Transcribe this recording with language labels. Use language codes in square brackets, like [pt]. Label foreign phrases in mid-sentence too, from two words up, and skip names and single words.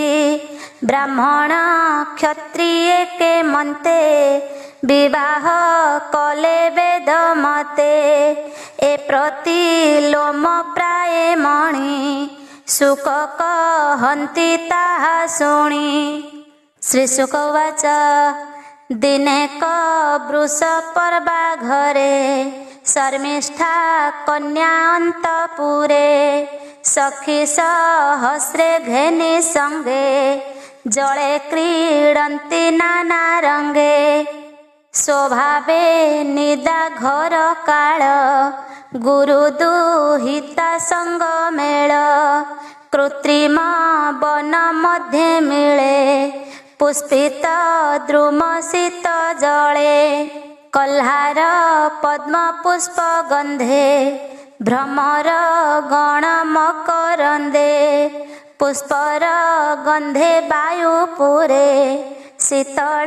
[or] ବ୍ରାହ୍ମଣ କ୍ଷତ୍ରିୟ କେ ମନ୍ତେ ବିବାହ କଲେ ବେଦ ମତେ। ଏ ପ୍ରତି ଲୋମ ପ୍ରାୟ ମଣି ଶୁକ କହନ୍ତି ତାହା ଶୁଣି। ଶ୍ରୀ ଶୁକ ଉବାଚ ଦିନେ କ ବୃଷ ପର୍ବା ଘରେ ଶର୍ମିଷ୍ଠା କନ୍ୟା ଅନ୍ତପୁରେ। ସଖୀ ସହସ୍ରେ ଘେନି ସଙ୍ଗେ ଜଳେ କ୍ରୀଡନ୍ତି ନାନା ରଙ୍ଗେ। ସ୍ୱଭାବେ ନିଦା ଘର କାଳ ଗୁରୁ ଦୁହିତା ସଙ୍ଗ ମେଳ କୃତ୍ରିମ ବନ ମଧ୍ୟେ ମିଳେ ପୁଷ୍ପିତ ଦ୍ରୁମ ଶୀତ ଜଳେ କହ୍ଲାର ପଦ୍ମ ପୁଷ୍ପ ଗନ୍ଧେ ଭ୍ରମର ଗଣ ମକରନ୍ଦେ ପୁଷ୍ପର ଗନ୍ଧେ ବାୟୁ ପୁରେ ଶୀତଳ